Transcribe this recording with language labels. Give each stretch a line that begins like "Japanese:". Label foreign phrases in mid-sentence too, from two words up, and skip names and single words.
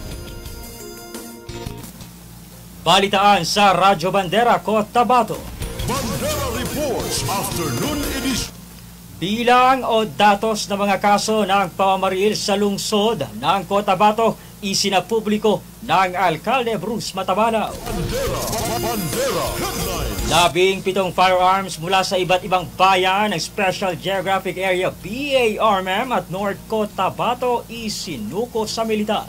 Filipino: Balitaan sa Radyo Bandera Cotabato.
English: Bandera Reports Afternoon edition.
Filipino: Bilang o datos ng mga kaso ng pamamaril sa lungsod ng Cotabato isinapubliko ng Alkalde Bruce Matabalaw.
English: Bandera Headline.
Filipino: 17 firearms mula sa iba't ibang bayan ng Special Geographic Area BARMM at North Cotabato isinuko sa militar.